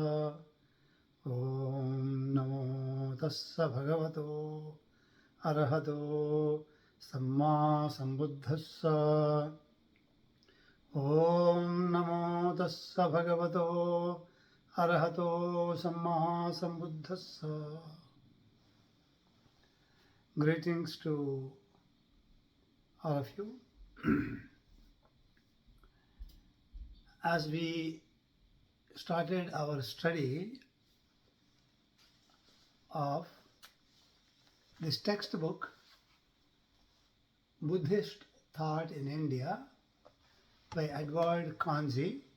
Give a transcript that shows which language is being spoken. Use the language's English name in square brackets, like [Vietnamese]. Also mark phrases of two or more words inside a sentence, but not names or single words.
[Pali] Om Namo Tassa Bhagavato Arahato Samma Sambuddhassa. Om Namo Tassa Bhagavato Arahato Samma Sambuddhassa. [English] Greetings to all of you. As we started our study of this textbook, Buddhist Thought in India, by Edward Conze,